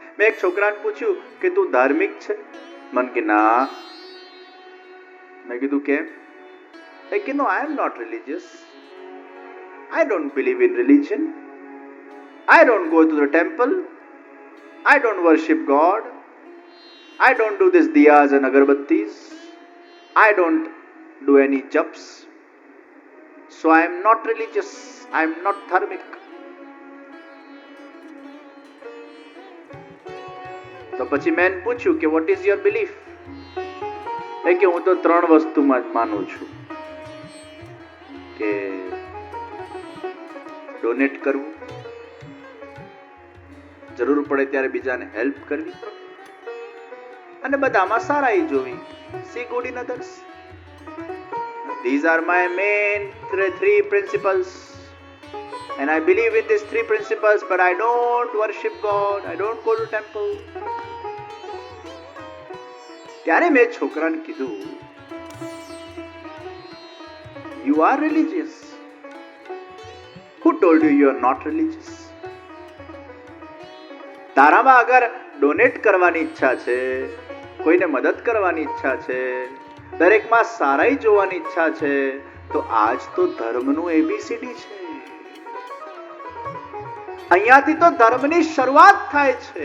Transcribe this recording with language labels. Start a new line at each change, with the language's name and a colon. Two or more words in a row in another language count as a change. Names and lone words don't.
Gujarati: એક છોકરાને પૂછ્યું કે તું ધાર્મિક છે? મન કે ના. મેં કીધું કેમ? કે
English: No, I am not religious. I don't believe in religion. I don't go to the temple. I don't worship God. I don't do this diyas and agarbattis. I don't do any japs. So I am not religious. I am not dharmic.
Gujarati: તો પછી મેં પૂછ્યું કે
English: what is your belief?
Gujarati: કે હું તો 3 વસ્તુમાં જ માનું છું, કે ડોનેટ કરવું, જરૂર પડે ત્યારે બીજાને હેલ્પ કરવી, અને બધામાં સારાઈ જોવી.
English: See good in others. These are my main 3 principles, and I believe in these 3 principles, but I don't worship God. I don't go to temple.
Gujarati: ત્યારે મેં છોકરાને કીધું,
English: you are religious. Who told you are not religious?
Gujarati: તારામાં અગર ડોનેટ કરવાની ઈચ્છા છે, કોઈને મદદ કરવાની ઈચ્છા છે, દરેકમાં સારાઈ જોવાની ઈચ્છા છે, તો આજ તો ધર્મનું એબીસીડી છે. અહીંયાથી તો ધર્મની શરૂઆત થાય છે.